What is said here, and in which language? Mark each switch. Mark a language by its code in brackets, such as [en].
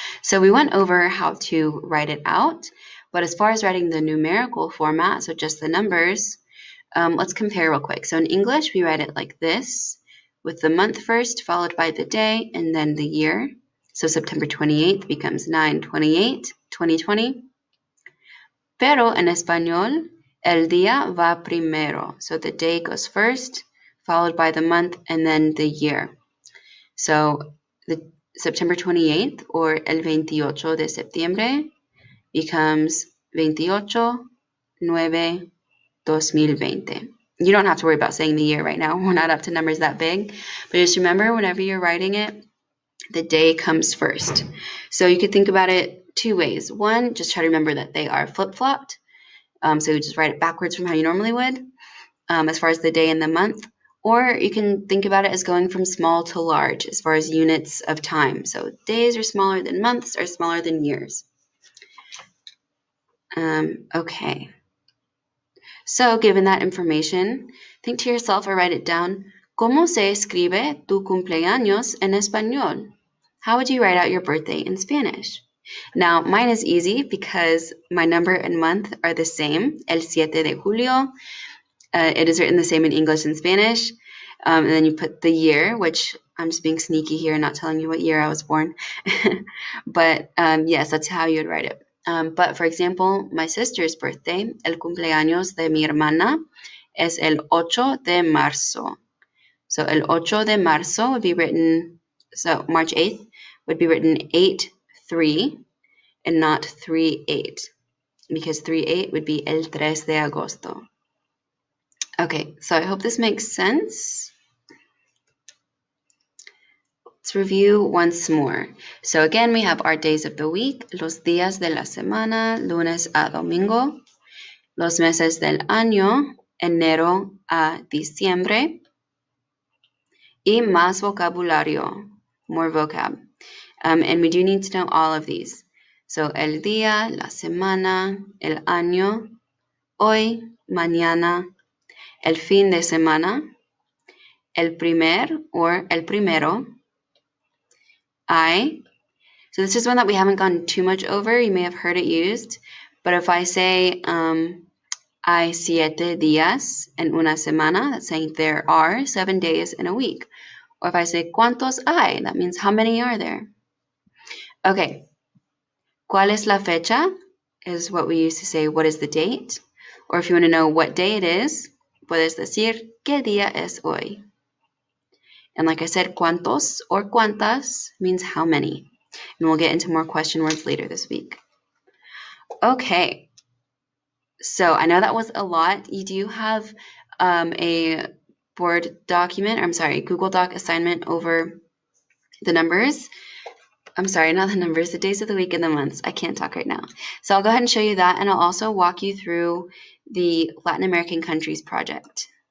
[en] So we went over how to write it out, but as far as writing the numerical format, so just the numbers, let's compare real quick. So in English, we write it like this, with the month first, followed by the day, and then the year. So September 28th becomes 9/28, 2020. [es] Pero en español, el día va primero. [en] So the day goes first, followed by the month, and then the year. So the September 28th, or [es] el 28 de septiembre, [en] becomes 28/9/2020. You don't have to worry about saying the year right now. We're not up to numbers that big. But just remember, whenever you're writing it, the day comes first. So you could think about it two ways. One, just try to remember that they are flip-flopped. So you just write it backwards from how you normally would, as far as the day and the month. Or you can think about it as going from small to large as far as units of time. So days are smaller than months, are smaller than years. Okay. So given that information, think to yourself or write it down. [es] ¿Cómo se escribe tu cumpleaños en español? [en] How would you write out your birthday in Spanish? Now, mine is easy because my number and month are the same, [es] el 7 de julio. [en] It is written the same in English and Spanish. And then you put the year, which I'm just being sneaky here, not telling you what year I was born. But yes, that's how you would write it. But for example, my sister's birthday, [es] el cumpleaños de mi hermana, es el 8 de marzo. [en] So [es] el 8 de marzo [en] would be written, so March 8th would be written 8/3 and not 3/8, because 3/8 would be [es] el 3 de agosto. [en] Okay, so I hope this makes sense. Let's review once more. So again, we have our days of the week, [es] los días de la semana, lunes a domingo, los meses del año, enero a diciembre, y más vocabulario, [en] more vocab. And we do need to know all of these. [es] So el día, la semana, el año, hoy, mañana, el fin de semana, el primer or el primero, I. [en] So this is one that we haven't gone too much over. You may have heard it used. But if I say [es] hay 7 días en una semana, [en] that's saying there are 7 days in a week. Or if I say [es] ¿cuántos hay? [en] That means how many are there? Okay. [es] ¿Cuál es la fecha? [en] Is what we used to say, what is the date? Or if you want to know what day it is, [es] puedes decir ¿qué día es hoy? [en] And like I said, ¿cuántos or cuántas means how many. And we'll get into more question words later this week. Okay. So I know that was a lot. You do have a board document, Google Doc assignment over the numbers. I'm sorry, not the numbers, the days of the week and the months. I can't talk right now. So I'll go ahead and show you that, and I'll also walk you through the Latin American countries project.